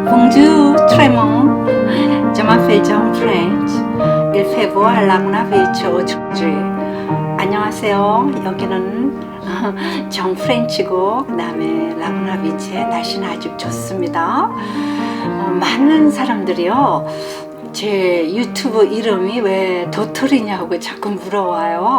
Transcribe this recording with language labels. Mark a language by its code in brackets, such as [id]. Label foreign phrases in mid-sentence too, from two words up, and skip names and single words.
[fr] Bonjour, très bon. Je m'appelle John French. Il fait beau à Laguna Beach aujourd'hui. [ko] 안녕하세요. 여기는 정 프렌치고 그다음에 라구나 비치의 날씨는 아주 좋습니다. 많은 사람들이요. 제 유튜브 이름이 왜 도토리냐고 자꾸 물어와요.